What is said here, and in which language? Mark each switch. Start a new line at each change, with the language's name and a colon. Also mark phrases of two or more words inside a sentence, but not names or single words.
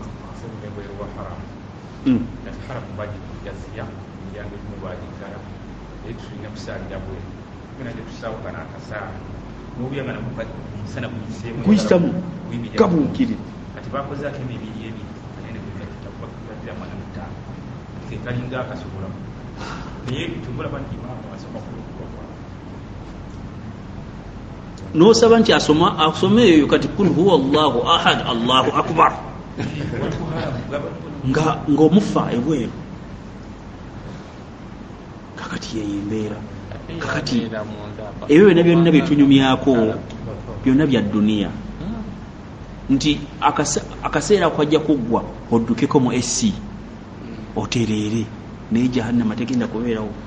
Ganda: Kuyitamu kabuukiri n'osaba nti asome eyo kati
Arabic: كن هو الله أحد الله أكبر
Ganda: ng'omufa ebweru. Kakati yeyo embeera, kakati ebyo byonna byetunyumyako byonna bya dduniya, nti akaseera kwajja kuggwa oddukeko mu AC otereere, naye jahannama tegenda kubeerawo.